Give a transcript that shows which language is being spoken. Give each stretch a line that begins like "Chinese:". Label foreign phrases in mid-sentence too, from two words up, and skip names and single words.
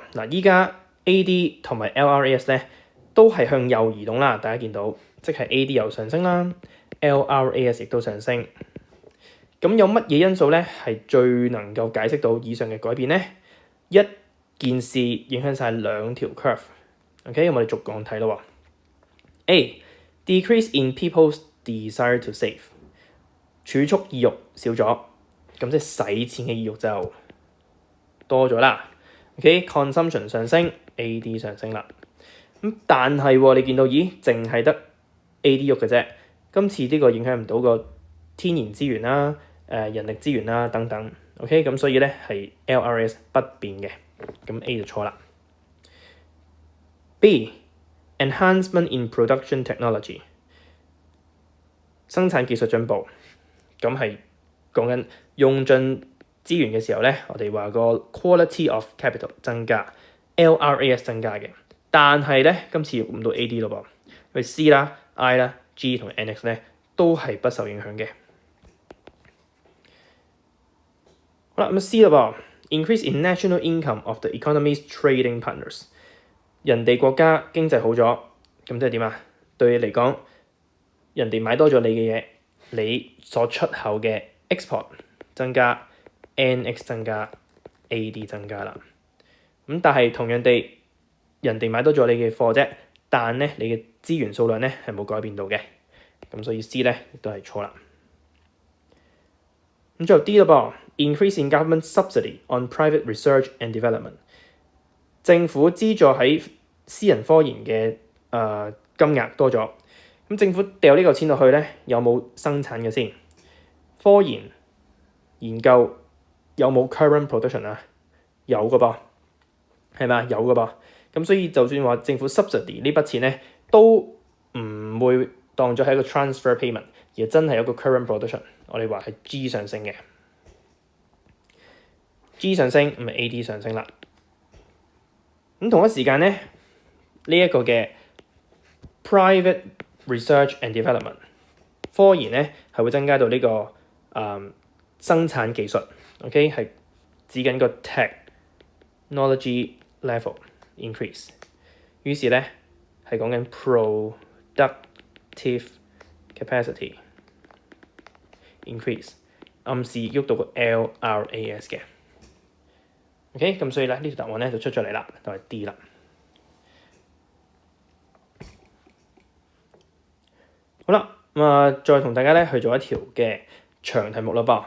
Cantonese: 嗱，依家 AD 同埋 LRAS 咧都係向右移動啦，大家見到，即係 AD 又上升啦 ，LRAS 亦都上升。咁有乜嘢因素咧係最能夠解釋到以上嘅改變咧？一件事影響晒2條 curve。OK， 我哋逐項睇咯。
English: A decrease in people's desire to save，
Cantonese: 儲蓄意欲少咗，咁即係使錢嘅意欲就多咗啦。OK，consumption 上升 ，AD 上升啦。咁但係你見到，咦，淨係得 AD 喐嘅啫。今次呢個影響唔到個天然資源啦、人力資源啦等等。OK，咁所以咧係 LRAS 不變嘅，咁 A 就錯啦。
English: B enhancement in production technology，
Cantonese: 生產技術進步，咁係講緊用盡資源嘅時候咧，我哋話個
English: quality of capital
Cantonese: 增加 ，LRAS 增加嘅，但係咧今次唔到 AD 咯噃，因為 C 啦、I 啦、G 同 NX 咧都係不受影響嘅。好啦，咁 C 咯噃 ，
English: increase in national income of the economy's trading partners，
Cantonese: 人哋國家經濟好咗，咁即係點啊？對你嚟講，人哋買多咗你嘅嘢，你所出口嘅 export 增加。NX 增加 ，AD 增加啦。咁但係同樣地人哋買多咗你嘅貨啫，但咧你嘅資源數量咧係冇改變到嘅，咁所以 C 咧亦都係錯啦。咁最後 D 咯噃 ，
English: increase in government subsidy on private research and development，
Cantonese: 政府資助喺私人科研嘅金額多咗，咁政府掉呢嚿錢落去咧，有冇生產嘅先？科研研究有冇
English: current production
Cantonese: 啊？有嘅噃，係咪啊？有嘅噃。咁所以就算話政府 subsidy 呢筆錢咧，都唔會當咗係一個
English: transfer payment，
Cantonese: 而真係有個
English: current production。
Cantonese: 我哋話係 G 上升嘅 ，G 上升咁咪 AD 上升啦。咁同一時間咧，呢一個嘅
English: private research and development
Cantonese: 科研咧係會增加到呢個生產技術 ，OK 係指緊個
English: technology level increase。
Cantonese: 於是咧係講緊
English: productive capacity increase，
Cantonese: 暗示喐到個 LRAS 嘅。OK， 咁所以咧呢條答案咧就出咗嚟啦，就係 D 啦。好啦，再同大家咧去做一條嘅長題目啦噃。